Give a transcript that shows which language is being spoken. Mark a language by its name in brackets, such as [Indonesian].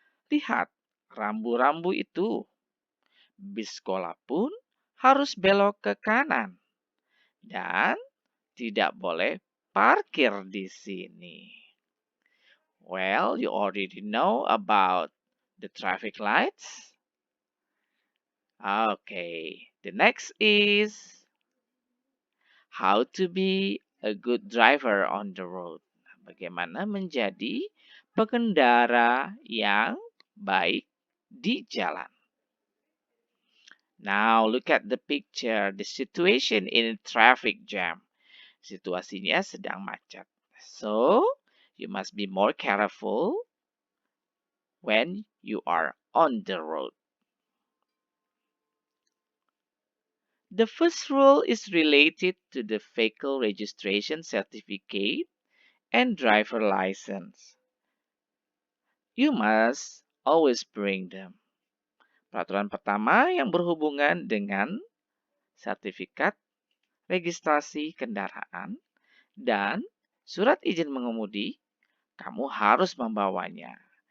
[Indonesian] Lihat rambu-rambu itu. Bis sekolah pun harus belok ke kanan dan tidak boleh parkir di sini. [English] Well, you already know about the traffic lights. Okay, the next is how to be a good driver on the road. [Indonesian] Bagaimana menjadi pengendara yang baik di jalan. [English] Now look at the picture, the situation in a traffic jam. [Indonesian] Situasinya sedang macet. [English] So, you must be more careful when you are on the road. The first rule is related to the vehicle registration certificate and driver license. You must always bring them. [Indonesian] Peraturan pertama yang berhubungan dengan sertifikat registrasi kendaraan dan surat izin mengemudi, kamu harus membawanya.